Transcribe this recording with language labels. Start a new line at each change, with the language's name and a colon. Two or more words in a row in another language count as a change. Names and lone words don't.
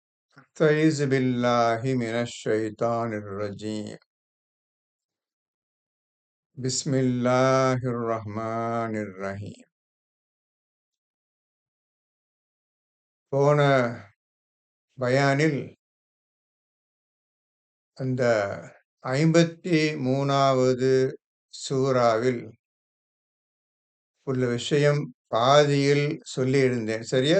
Arabic: أستعيذ بالله من الشيطان الرجيم بسم الله الرحمن الرحيم
Tamil: போன பயானில் அந்த 53வது சூறாவில் உள்ள விஷயம் பாதியில் சொல்லியிருந்தேன். சரியா?